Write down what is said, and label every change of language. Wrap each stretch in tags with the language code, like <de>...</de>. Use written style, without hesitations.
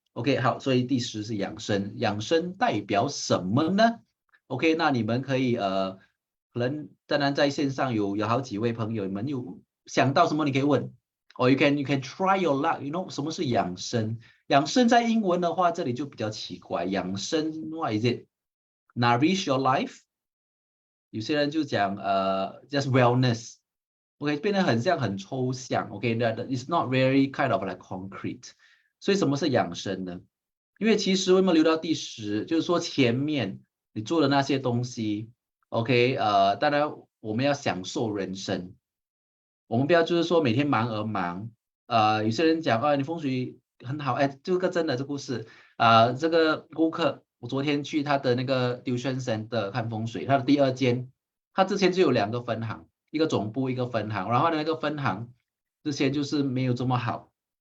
<zh>OK，好，所以第10是养生，养生代表什么呢？OK，那你们可以可能当然在线上有好几位朋友，你们有想到什么你可以问，</zh> <en>or you can try your luck，you know</en> <zh>什么是养生？养生在英文的话，这里就比较奇怪，养生</zh> <en>what is it？Nourish your life？</en> <zh>有些人就讲</zh> <en>just wellness。</en> <zh>OK，变得很像很抽象。</zh> <en>OK，that is not very kind of like concrete。</en> <zh>所以什么是养生呢？因为其实为什么留到第10，就是说前面你做的那些东西 OK，当然我们要享受人生，我们不要就是说每天忙而忙。有些人讲啊，你风水很好，哎，这个真的这故事这个顾客，我昨天去他的那个 tuition center 看风水，他的第二间，他之前就有2个分行，一个总部，一个分行，然后那个分行之前就是没有这么好，</zh>